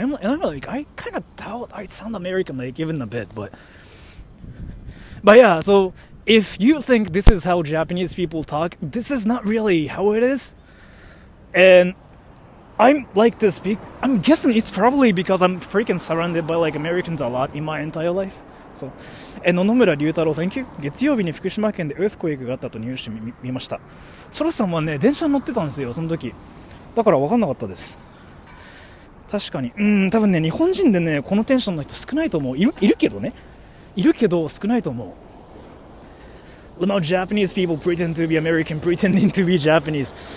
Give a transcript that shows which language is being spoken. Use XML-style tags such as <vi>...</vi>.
<en>And I'm like, I kind of doubt I sound American, like even a bit, but yeah, so if you think this is how Japanese people talk, this is not really how it is. And I'm like to speak, I'm guessing it's probably because I'm freaking surrounded by like Americans a lot in my entire life. So, 野々村龍太郎 Thank you.</en> <ja>月曜日に福島県でエースクエイクがあったとニュース見ました。ソラさんはね、電車に乗ってたんですよ、その時。だから分かんなかったです。確かに。多分ね、日本人でね、このテンションの人少ないと思う。いるけどね。いるけど少ないと思う。</ja> <en>Now Japanese people pretend to be American, pretending to be Japanese.</en>